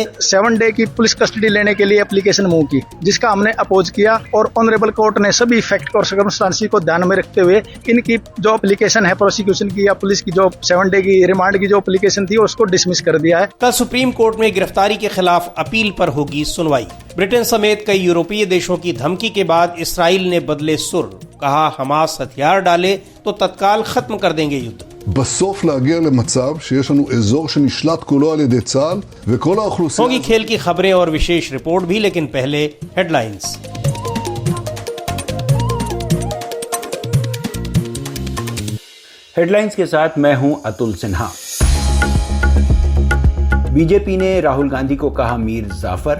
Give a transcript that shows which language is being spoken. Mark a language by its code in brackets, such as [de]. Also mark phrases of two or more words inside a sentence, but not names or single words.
[hi] 7 डे की [en] police custody [hi] लेने के लिए [en] application move [hi] की, जिसका हमने अपोज किया, और [en] honourable court [hi] ने सभी फैक्ट और सर्कमस्टांसेस को ध्यान में रखते हुए इनकी जो एप्लीकेशन है प्रोसिक्यूशन की या पुलिस की, जो 7 डे की रिमांड की जो एप्लीकेशन थी, उसको डिसमिस कर दिया है। कल सुप्रीम कोर्ट में गिरफ्तारी के खिलाफ अपील पर होगी सुनवाई। ब्रिटेन समेत कई यूरोपीय देशों की धमकी के बाद इसराइल ने बदले सुर। कहा, हमास हथियार डाले तो तत्काल खत्म कर देंगे युद्ध। [he] בסוף להגיע למצב שיש לנו אזור שנשלט כולו על ידי צה"ל וכל האוכלוסייה। [hi] होगी खेल की खबरें और विशेष रिपोर्ट भी, लेकिन पहले हेडलाइंस। हेडलाइंस के साथ मैं हूं अतुल सिन्हा। बीजेपी ने राहुल गांधी को कहा मीर जाफर।